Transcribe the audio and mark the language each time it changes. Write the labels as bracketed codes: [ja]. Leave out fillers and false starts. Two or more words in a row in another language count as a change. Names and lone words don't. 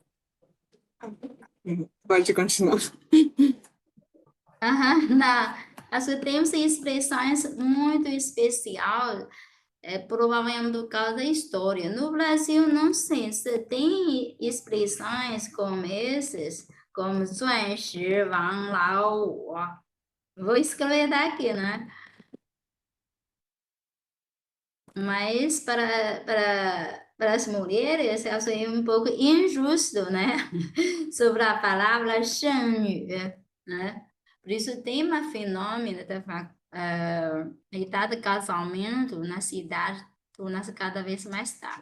[pt] Pode continuar. Nós temos expressões muito especiais, provavelmente por causa da história. No Brasil, não sei se tem expressões como essas, como [zh] 钻石王老五. [pt] Vou escrever daqui, né? Mas para as mulheres, eu achei um pouco injusto, né? Sobre a palavra 剩女, né? Por isso tem um fenômeno da idade de casamento na cidade torna-se cada vez mais tarde.